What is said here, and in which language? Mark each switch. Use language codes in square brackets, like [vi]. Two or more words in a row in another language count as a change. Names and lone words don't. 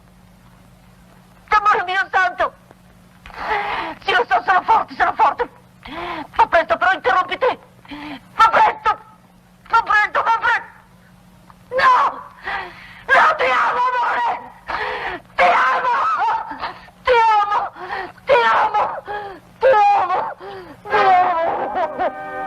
[it] Amore mio santo. Sì, lo so, sono forte, sono forte. Fa presto, però interrompi te. Fa presto. Fa presto, fa presto. No! No, ti amo, amore! Ti amo! Ti amo! Ti amo! Ti amo! Ti amo!